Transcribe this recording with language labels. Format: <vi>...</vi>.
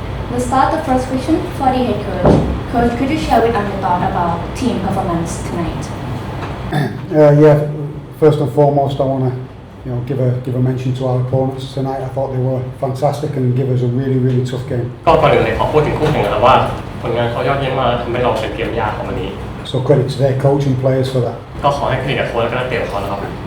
<en>We'll start the first question for the head coach. Coach, could you share with us your thought about team performance tonight? First and foremost, I want to give a mention to our opponents tonight. I thought they were fantastic and give us a really tough game.</en> <th>ก็ก่อนอื่นเลยขอพูดถึงคู่แข่งกันว่าผลงานเขายอดเยี่ยมมากทำให้เราเป็นเกมยากของวันนี้</th> <en>So credit to their coach and players for that.</en> <th>ก็ขอให้เครดิตกับโค้ชและก็นักเตะของเขานะครับ</th>